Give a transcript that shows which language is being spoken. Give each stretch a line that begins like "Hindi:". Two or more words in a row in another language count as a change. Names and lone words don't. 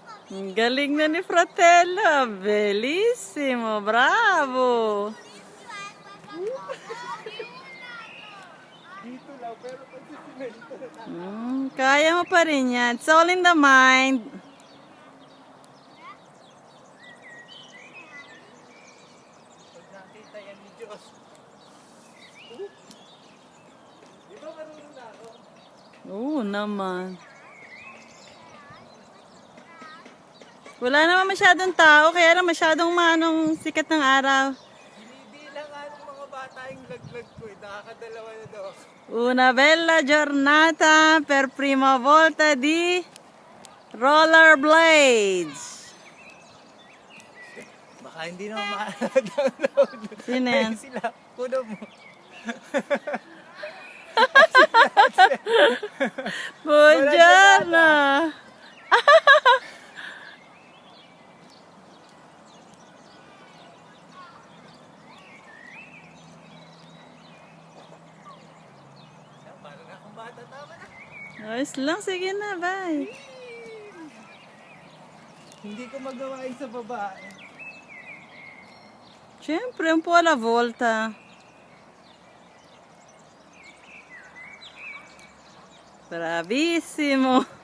Filipino: Ang galing na ni Fratello.
Italian: Bellissimo. Bravo.
Filipino: Dito lang, pero pag sisimento na. Kaya mo pa rin yan.
English: It's all in the mind.
Filipino: Pag nakita yan ni Diyos. Di ba marunong na ako? Oo naman. Wala naman masyadong tao, kaya lang masyadong manong sikat ng araw. Binibilang nga ng mga bata yung laglag ko eh. Nakakadalawa na daw ako.
Italian: Una bella giornata per prima volta di rollerblades.
Filipino: Baka hindi naman makaka-download. Sino yan? Ayun sila. Kuno mo.
Italian: Buongiorno!
Filipino: Parang akong bata. Tama na. Ayos lang, sige na, bye. Hindi ko magawain sa babae.
Italian: Siyempre, un po alla volta. Bravissimo!